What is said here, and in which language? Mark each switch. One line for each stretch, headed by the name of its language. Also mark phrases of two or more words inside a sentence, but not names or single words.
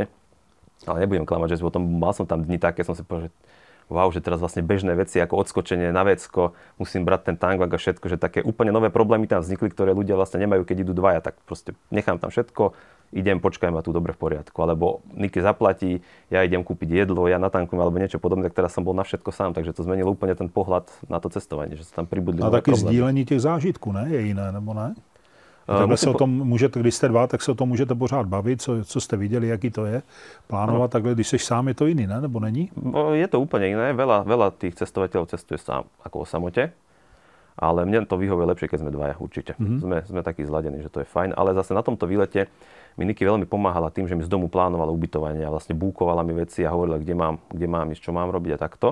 Slovak: Ale nebudem klamať, že potom mal som tam dni také, som si povedal, že wow, že teraz vlastne bežné veci ako odskočenie na vecko, musím brať ten tank a všetko, že také úplne nové problémy tam vznikli, ktoré ľudia vlastne nemajú, keď idú dvaja, tak proste nechám tam všetko, idem, počkaj ma tu dobre v poriadku. Alebo Niky zaplatí, ja idem kúpiť jedlo, ja natankujem alebo niečo podobné, tak teraz som bol na všetko sám, takže to zmenilo úplne ten pohľad na to cestovanie, že sa tam pribudli nové problémy.
Czech: A taky sdílení těch zážitků, ne? Je jiné, nebo ne? Takhle se o tom můžete, když jste dva, tak se o tom můžete pořád bavit, co jste viděli, jaký to je. Plánovat takhle, když jsi sám, je to jiný, ne? Nebo není?
Slovak: Je to úplne iné. Veľa tých cestovateľov cestuje sám, ako o samote. Ale mne to vyhovuje lepšie, keď sme dvaja, určite. Sme takí zladení, že to je fajn. Ale zase na tomto výlete mi Niky veľmi pomáhala tým, že mi z domu plánovala ubytovanie a vlastne búkovala mi veci a hovorila, kde mám ísť, čo mám robiť a takto.